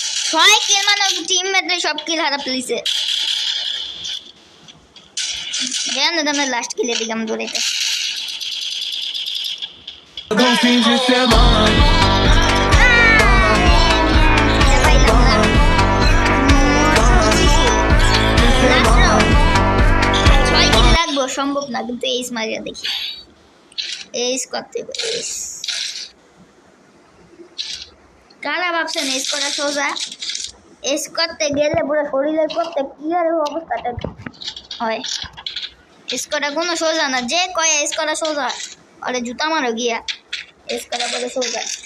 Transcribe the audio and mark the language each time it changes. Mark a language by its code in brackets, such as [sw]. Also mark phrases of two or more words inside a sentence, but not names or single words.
[bn] ছয় কিল মানে টিমমেটরে সব কিল হারা ফেলিছে জান না আমরা [en] last kill [bn] দিলাম দৌড়াইতে [pt] Bom fim de semana. [bn] সম্ভব না কিন্তু এইস মারিয়া দেখি এইস করতে এইস কারা ভাবছেন এইস করা সোজা এইস করতে গেলে পুরো শরীরের করতে কি আর অবস্থাটা হয় এইস করা কোনো সোজা না যে কয় এইস করা সোজা আরে জুতা মারো গিয়া এইস করা বলে সোজা